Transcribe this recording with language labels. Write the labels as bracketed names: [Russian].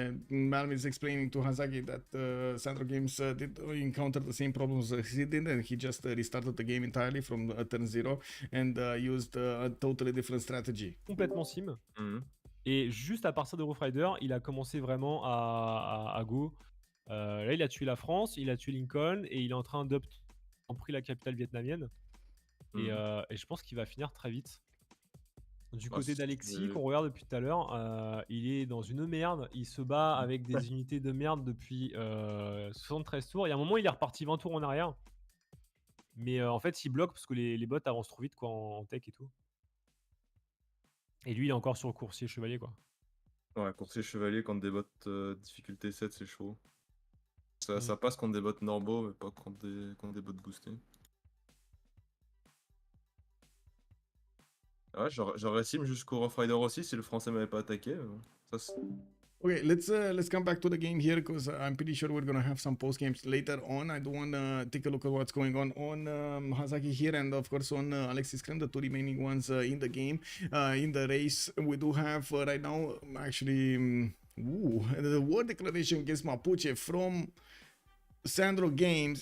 [English] Malm is explaining to Hazagi that Sandro Games did encounter the same problems he did, and he just restarted the game entirely from turn 0 and used a totally different strategy. [French] Complètement sim. Et juste à partir de Rough Rider, il a commencé vraiment à go. Là, il a tué la France, il a tué Lincoln, et il est en train d'up en pris la capitale vietnamienne. Et je pense qu'il va finir très vite. Du Bah, côté d'Alexis, qu'on regarde depuis tout à l'heure, il est dans une merde. Il se bat avec des unités de merde depuis 73 tours. Il y a un moment, il est reparti 20 tours en arrière. Mais en fait, il bloque parce que les bots avancent trop vite quoi, en tech et tout. Et lui, il est encore sur le coursier chevalier, quoi. Ouais, coursier chevalier contre des bots difficulté 7, c'est chaud. Ça passe contre des bots normaux, mais pas contre des bots boostés. Ouais, j'aurais sim jusqu'au Rough Rider aussi si le français m'avait pas attaqué. Ça, [English] Okay, let's come back to the game here because I'm pretty sure we're gonna have some post games later on. I do wanna take a look at what's going on Hazaki here, and of course on Alexis Krem, the two remaining ones in the game. In the race, we do have right now actually the war declaration against Mapuche from Sandro Games.